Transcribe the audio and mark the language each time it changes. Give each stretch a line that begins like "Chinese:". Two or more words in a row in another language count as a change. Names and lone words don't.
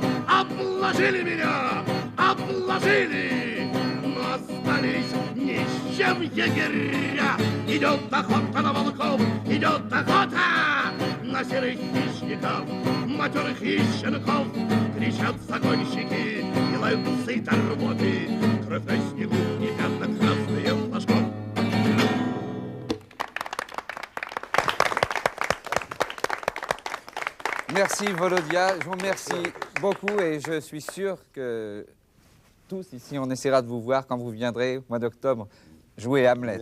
Russian: Обложили меня, обложили, но остались ни с чем егеря. Идет охота на волков, идет охота на серых хищников, матерых и щенков. Кричат загонщики и лают цит рвоты, кровь на снегу и пятна красные флажков.
French: Merci Volodia, je vous remercie beaucoup et je suis sûr que tous ici on essaiera de vous voir quand vous viendrez au mois d'octobre jouer Hamlet.